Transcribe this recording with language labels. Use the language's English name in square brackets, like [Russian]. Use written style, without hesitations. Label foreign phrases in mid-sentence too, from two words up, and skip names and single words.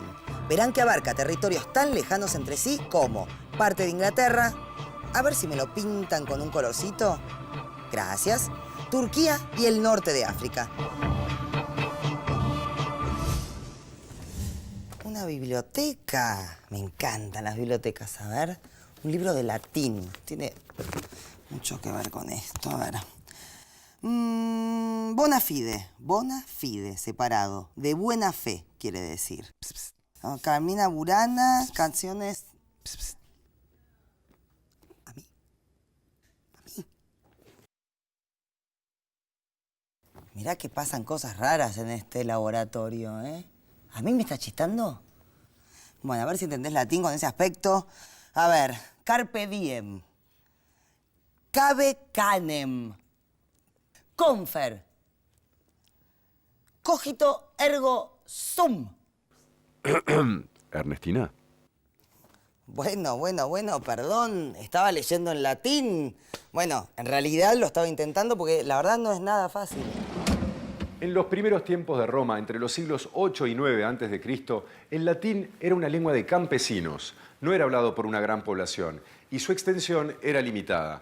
[Spanish] Verán que abarca territorios tan lejanos entre sí como parte de Inglaterra, a ver si me lo pintan con un colorcito, gracias, Turquía y el norte de África. Una biblioteca, me encantan las bibliotecas, a ver, un libro de latín, tiene mucho que ver con esto, a ver. [Latin] Bona fide, [Spanish] separado, de buena fe, quiere decir. Pss, pss. Carmina Burana, canciones... Pss, pss. A mí. Mirá que pasan cosas raras en este laboratorio, ¿eh? ¿A mí me está chistando? Bueno, a ver si entendés latín con ese aspecto. A ver, [Latin] carpe diem, cabe canem, confer, cogito ergo sum. [Spanish] Ernestina. Bueno, perdón, estaba leyendo en latín. Bueno, en realidad lo estaba intentando porque la verdad no es nada fácil. En los primeros tiempos de Roma, entre los siglos 8 y 9 a.C., el latín era una lengua de campesinos, no era hablado por una gran población, y su extensión era limitada.